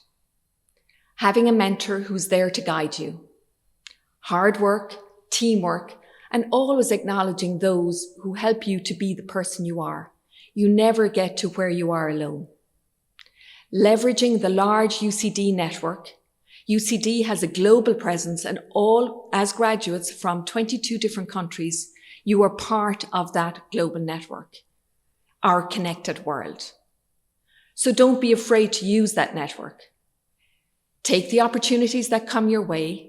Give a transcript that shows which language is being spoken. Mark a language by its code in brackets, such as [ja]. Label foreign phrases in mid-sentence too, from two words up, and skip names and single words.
[en] Having a mentor who's there to guide you. Hard work, teamwork, and always acknowledging those who help you to be the person you are. You never get to where you are alone. Leveraging the large UCD network. UCD has a global presence and all, as graduates from 22 different countries, you are part of that global network, our connected world. So don't be afraid to use that network. Take the opportunities that come your way.